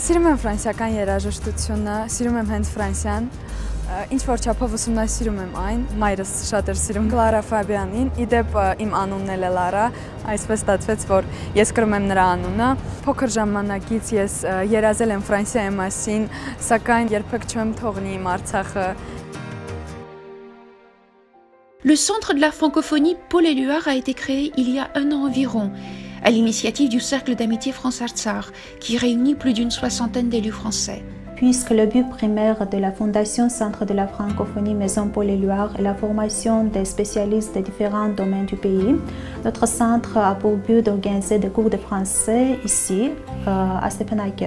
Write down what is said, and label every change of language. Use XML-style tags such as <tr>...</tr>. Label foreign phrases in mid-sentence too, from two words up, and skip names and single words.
<hy>Սիրում եմ ֆրանսիական երաժշտությունը, սիրում եմ հենց Ֆրանսիան։ Ինչ որ չափով ուսումնասիրում եմ այն, մայրս շատ էր սիրում Կլարա Ֆաբյանին, իդեպ իմ անունն էլ է Լարա, այսպես ստացվեց, որ ես կրում եմ նրա անունը։ Փոքր ժամանակից ես երազել եմ Ֆրանսիայի մասին, սակայն երբեք չեմ թողնի իմ Արցախը։</hy> <fr>Le centre de la francophonie Paul Éluard a été créé il y a 1 an environ, à l'initiative du Cercle d'amitié France-Artsakh, qui réunit plus d'une 60aine d'élus français. Puisque le but primaire de la Fondation Centre de la francophonie Maison Paul Éluard est la formation des spécialistes de différents domaines du pays, notre centre a pour but d'organiser des cours de français ici, à Stepanakert.</fr>